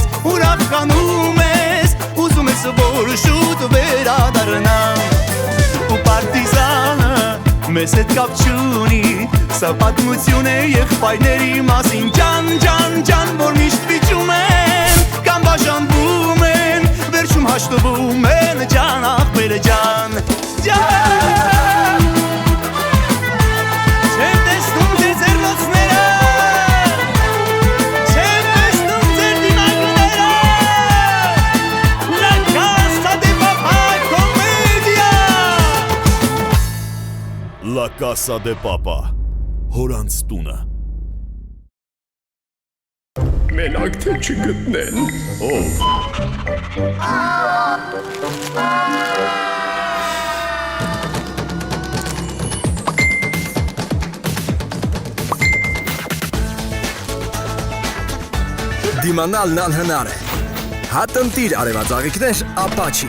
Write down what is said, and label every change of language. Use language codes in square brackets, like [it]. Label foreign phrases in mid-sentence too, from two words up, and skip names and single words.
[hy] ուրախ կանում ես ուզում ես որ շուտ վերադառնա ու պարտիզանը մեզ հետ կապ չունի սա պատմություն է եղբայրների մասին ջան, ջան, ջան որ միշտ վիճում են կամ բաժանվում են վերջում հաշտվում են ջան, ախպերը ջան Ջան Չեմ տեսնում ձեր ձեռնոցները Չեմ տեսնում ձեր դիմակները La Casa de Papa Comedia La Casa de Papa Հորանց տունը Մենակ թե չգտնեն Դիմանալն անհնար է Հատնտիր արևածաղիկներ ապա չի